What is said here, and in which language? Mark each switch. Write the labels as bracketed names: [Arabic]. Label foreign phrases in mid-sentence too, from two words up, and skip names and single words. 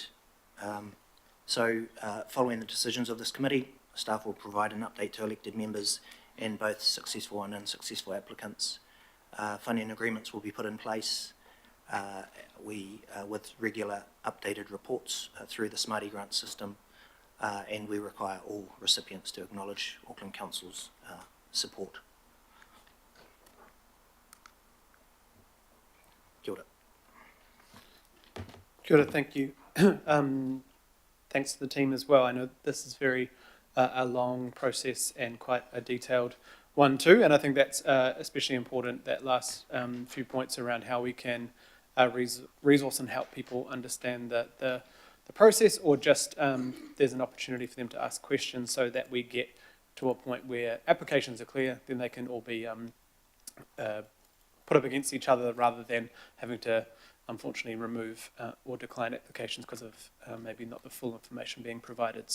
[English] Following the decisions of this committee, staff will provide an update to elected members and both successful and unsuccessful applicants. Funding agreements will be put in place with regular updated reports through the Smarty Grant system, and we require all recipients to acknowledge Auckland Council's support. [Māori] Kia ora. Kia ora, [English] thank you. Thanks to the team as well. I know this is very a long process and quite a detailed one too, and I think that's especially important, that last few points around how we can resource and help people understand the process, or just there's an opportunity for them to ask questions so that we get to a point where applications are clear, then they can all be put up against each other rather than having to unfortunately remove or decline applications because of maybe not the full information being provided.